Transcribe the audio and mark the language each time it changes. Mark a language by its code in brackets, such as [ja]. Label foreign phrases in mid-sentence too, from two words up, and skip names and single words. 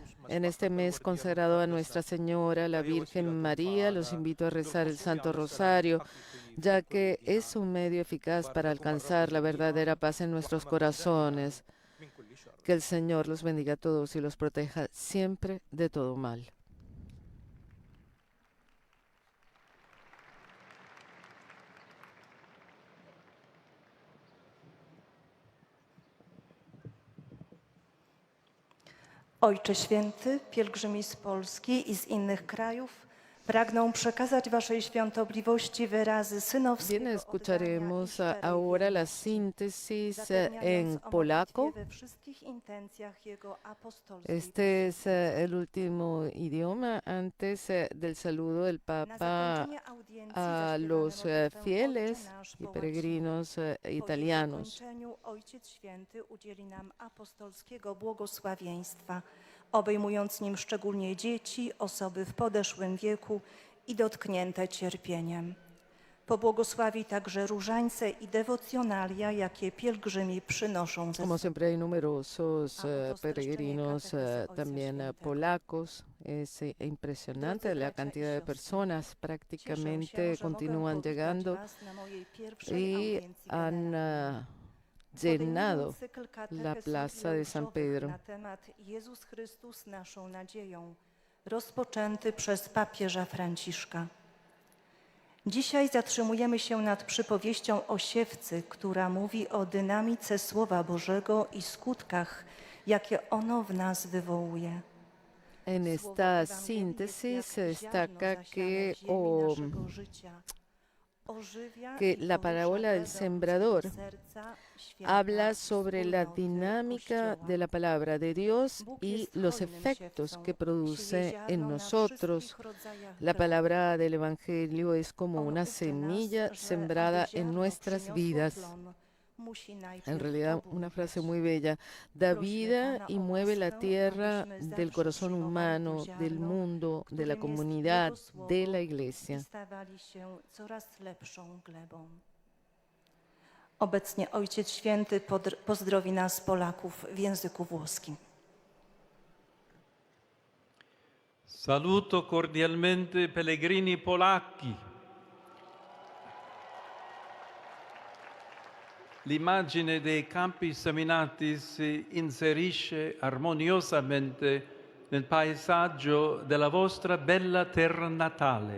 [es] En este mes consagrado a Nuestra Señora, la Virgen María, los invito a rezar el Santo Rosario, ya que es un medio eficaz para alcanzar la verdadera paz en nuestros corazones. Que el Señor los bendiga a todos y los proteja siempre de todo mal. [pl] Ojcze Święty, pielgrzymi z Polski i z innych krajów pragną przekazać Waszej świątobliwości wyrazy synowskiego [es] Bien, escucharemos [pl] oddania i [es] ahora [pl] szczerej [es] la [pl] wierności, [es] síntesis [pl] zapewniając [es] en [pl] o [es] polaco. [pl] modlitwie we wszystkich intencjach Jego apostolskiej [es] Este es el último idioma antes del saludo del [pl] Na [es] Papa [pl] zakończenie audiencji [es] a [pl] zaśpiewamy [es] los [pl] modlitwę [es] fieles [pl] Ojcze nasz [es] y [pl] po [es] peregrinos [pl] łacinie. Po jej [es] italianos. [pl] zakończeniu Ojciec Święty udzieli nam apostolskiego błogosławieństwa, obejmując nim szczególnie dzieci, osoby w podeszłym wieku i dotknięte cierpieniem. Pobłogosławi także różańce i dewocjonalia, jakie pielgrzymi przynoszą ze [es] Como [pl] sobą. [es] siempre hay numerosos [pl] A to [es] peregrinos, [pl] streszczenie katecheze [es] también [pl] Ojca [es] polacos. Es impresionante [pl] Drodzy [es] la [pl] bracia i [es] cantidad de [pl] siostry, [es] personas, [pl] Cieszę [es] prácticamente [pl] się, że mogę [es] continúan [pl] powitać [es] llegando [pl] Was na mojej pierwszej [es] y [pl] audiencji [es] han [pl] generalnej. [es] llenado [pl] Podejmując cykl [es] la [pl] katechez [es] plaza de San [pl] jubileuszowych [es] Pedro. [pl] na temat Jezus Chrystus naszą nadzieją, rozpoczęty przez papieża Franciszka. Dzisiaj zatrzymujemy się nad przypowieścią o siewcy, która mówi o dynamice Słowa Bożego i skutkach, jakie ono w nas wywołuje. [es] En [pl] Słowo [es] esta [pl] Ewangelii jest [es] síntesis se [pl] jak ziarno [es] destaca [pl] zasiane [es] que, [pl] w ziemi naszego życia. Ożywia [es] que [pl] i [es] la parábola del [pl] porusza [es] sembrador [pl] wewnętrzne serca świata [es] habla [pl] i [es] sobre la [pl] wspólnoty [es] dinámica [pl] Kościoła. [es] de la palabra de Dios [pl] Bóg [es] y [pl] jest [es] los [pl] hojnym [es] efectos [pl] siewcą, [es] que produce [pl] sieje ziarno [es] en [pl] na [es] nosotros. [pl] wszystkich rodzajach [es] La [pl] gleb. [es] palabra del Evangelio es como [pl] On [es] una [pl] uczy nas, [es] semilla [pl] że [es] sembrada [pl] aby [es] en [pl] ziarno [es] nuestras [pl] przyniosło [es] vidas. [pl] plon, musi najpierw [es] En realidad, una [pl] obłówić. [es] frase muy bella. Da [pl] Prosimy [es] vida [pl] Pana [es] y [pl] o [es] mueve la [pl] łaskę, [es] tierra [pl] abyśmy [es] del [pl] zawsze [es] corazón [pl] przyjmowali [es] humano, [pl] to [es] del [pl] ziarno, [es] mundo, de la [pl] którym jest [es] comunidad, [pl] Jego słowo, [es] de la iglesia. [pl] i stawali się coraz lepszą glebą. Obecnie Ojciec Święty pozdrowi nas, Polaków, w języku włoskim. [it] Saluto cordialmente pellegrini polacchi. L'immagine dei campi seminati si inserisce armoniosamente nel paesaggio della vostra bella terra natale.